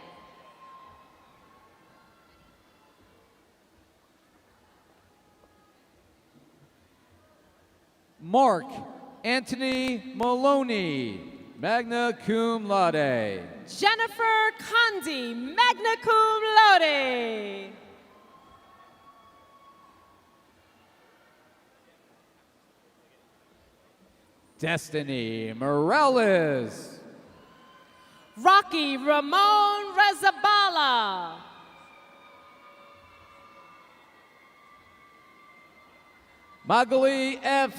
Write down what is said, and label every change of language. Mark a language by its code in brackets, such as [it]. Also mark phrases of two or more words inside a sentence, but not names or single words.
[en] Mark Anthony Maloney, [la] magna cum laude. [en] Jennifer Condi, [la] magna cum laude. [en] Destiny Morales. Rocky Ramon Rezabala. Magali F.